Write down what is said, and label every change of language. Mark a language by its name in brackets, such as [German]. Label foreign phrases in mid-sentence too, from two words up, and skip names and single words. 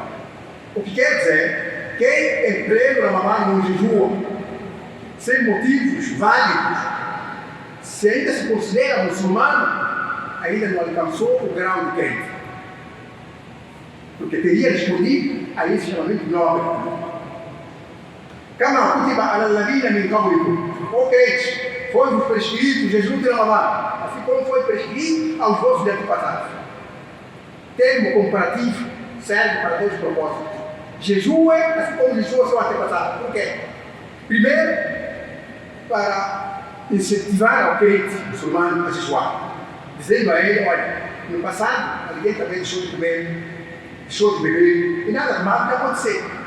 [Portuguese] O que quer dizer, quem em pleno Ramadã não jejua, sem motivos válidos, se ainda se considera muçulmano, ainda não alcançou o grau de crente. Porque teria respondido a esse chamamento nobre. [Arabic] كما كتب على الذين من قبلكم. [Portuguese] O crente, foi-vos prescrito o jejum de Ramadã, assim como foi prescrito aos vossos antepassados. Termo comparativo serve para dois propósitos. Jejum é assim como jejum seu antepassado. Por quê? Primeiro, para incentivar ao crente muçulmano a jejuar, dizendo a ele: olha, no passado, alguém também deixou de comer, deixou de beber, e nada de mal vai acontecer.